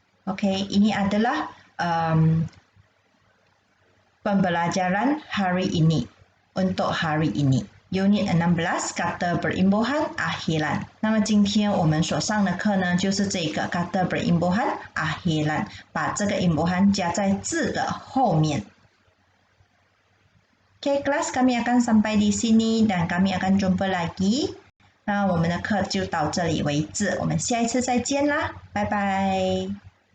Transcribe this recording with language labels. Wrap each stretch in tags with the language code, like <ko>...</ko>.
<ms>Okay, ini adalah pembelajaran hari ini untuk hari ini. Unit 16 kata berimbuhan akhiran.</ms> <zh>那么今天我们所上的课呢，就是这个 kata berimbuhan akhiran， 把这个 imbuhan 加在字的后面。</zh> <ms>Okay, kelas kami akan sampai di sini dan kami akan jumpa lagi.</ms> <zh>那我们的课就到这里为止，我们下一次再见啦，拜拜。</zh>